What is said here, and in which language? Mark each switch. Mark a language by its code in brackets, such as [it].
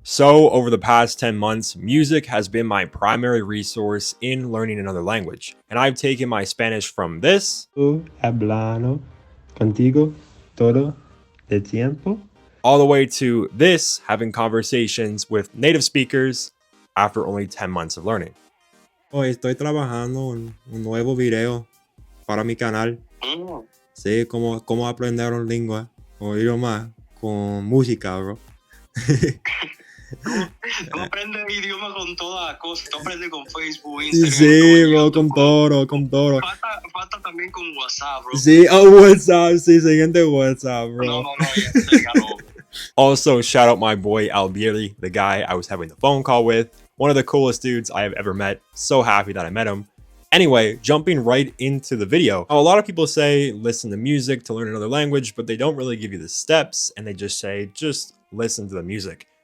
[en] So, over the past 10 months, music has been my primary resource in learning another language. And I've taken my Spanish from this [es] Hablando contigo todo el tiempo. [en] all the way to this, having conversations with native speakers after only 10 months of learning. [es] Hoy estoy trabajando en un nuevo video para mi canal. Sí, cómo aprender una lengua o idioma con música, bro. Tú aprendes idioma con toda cosa, tú aprendes con Facebook, Instagram. Sí, bro, con todo. Falta también con WhatsApp, bro. Sí, WhatsApp, sí, siguiente WhatsApp, bro. No, ya no. [en] Also, shout out my boy Albieri, the guy I was having the phone call with. One of the coolest dudes I have ever met. So happy that I met him. Anyway, jumping right into the video. A lot of people say listen to music to learn another language, but they don't really give you the steps and they just say just listen to the music.